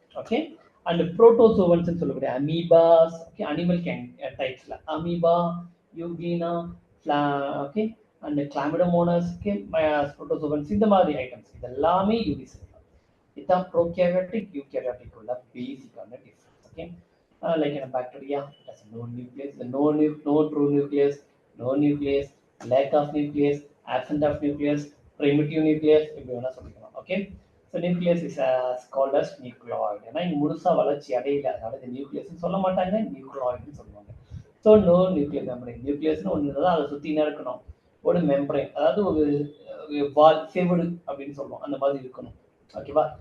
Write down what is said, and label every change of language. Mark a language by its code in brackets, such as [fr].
[ta] Okay, and protozoans சொல்லக்கூடிய அமீபாஸ். Okay, animal டைப்ஸ்ல amoeba, யூகினா, okay, and Chlamydomonas, okay, protozoans, இந்த மாதிரி items இதெல்லாமே யூனிசெல்லுலார். இதுதான் ப்ரோகேரியாட்டிக் யூகேரியாட்டிக் உள்ள பேசிக்கான difference. [en] okay, like in a bacteria, it has no nucleus, no true nucleus, no nucleus, lack of nucleus, absent of nucleus, primitive nucleus, [ta] இப்படி வேணா சொல்லிக்கலாம். [en] Okay, so nucleus is called as nucleoid. [ta] ஏன்னா இங்கே முழுசாக வளர்ச்சி அடையில, அதனால இது நியூக்ளியஸ்ன்னு சொல்ல மாட்டாங்க, நியூக்ளியாய்டுன்னு சொல்லுவாங்க. [en] So no nuclear membrane. [ta] நியூக்ளியஸ்னு ஒன்று தான் அதை சுற்றினா இருக்கணும், ஒரு மெம்பரைன், அதாவது ஒரு வால் செவிடு அப்படின்னு சொல்லுவோம், அந்த மாதிரி இருக்கணும். ஓகேவா?